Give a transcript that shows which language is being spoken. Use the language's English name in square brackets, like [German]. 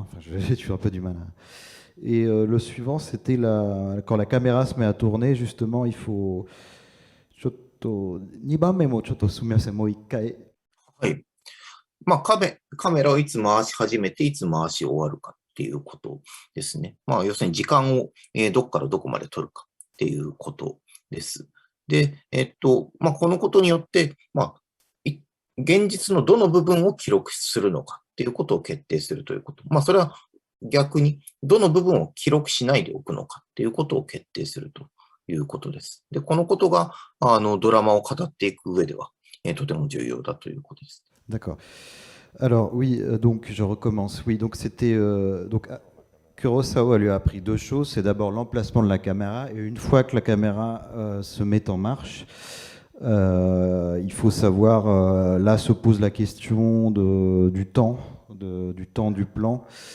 [French] Enfin, j'ai eu un peu du mal à... Et le suivant, c'était quand la caméra se met à tourner, justement, il faut... [Japanese] 2番目もちょっとすみません、もう一回。はい。カメラをいつ回し始めて、いつ回し終わるかっていうことですね。要するに時間をどこからどこまで取るかっていうことです。で、このことによって、現実のどの部分を記録するのかっていうことを決定するということ。それは逆にどの部分を記録しないでおくのかっていうことを決定するということです。で、このことがドラマを語っていく上ではとても重要だということです。 [French] D'accord. Alors oui, donc je recommence. Oui, donc c'était donc Kurosawa lui a appris deux choses. C'est d'abord l'emplacement de la caméra et une fois que la caméra se met en marche, il faut savoir. Là se pose la question du temps du plan.